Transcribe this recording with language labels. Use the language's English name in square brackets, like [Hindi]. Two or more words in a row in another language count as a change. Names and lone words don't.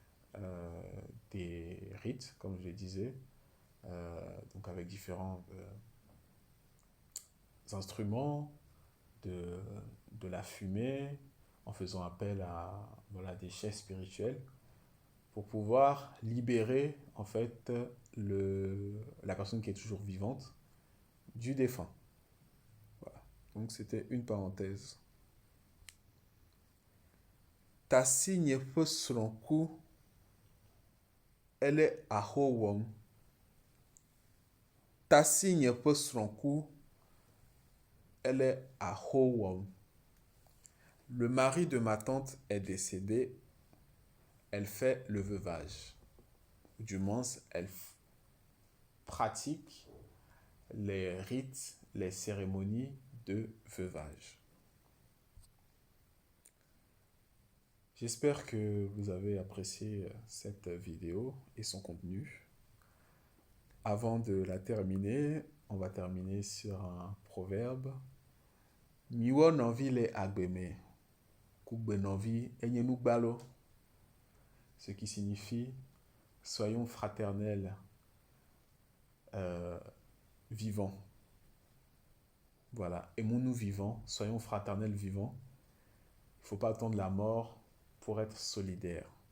[French] des rites, comme je le disais, donc avec différents instruments, de la fumée, en faisant appel à des chefs spirituels pour pouvoir libérer en fait la personne qui est toujours vivante du défunt. Voilà. Donc c'était une parenthèse. [Ewe] Tasi nyeƒe srɔ̃ku ele aho wɔm. Tasi nyeƒe srɔ̃ku ele aho wɔm. [French] Le mari de ma tante est décédé. Elle fait le veuvage. Du moins, elle pratique les rites, les cérémonies de veuvage. J'espère que vous avez apprécié cette vidéo et son contenu. Avant de la terminer, on va terminer sur un proverbe. [Ewe] Miwo novi le agbeme, kugbe novi enye nugbalo. [French] Ce qui signifie soyons fraternels, vivants. Voilà, aimons-nous vivants, soyons fraternels vivants. Il ne faut pas attendre la mort pour être solidaire.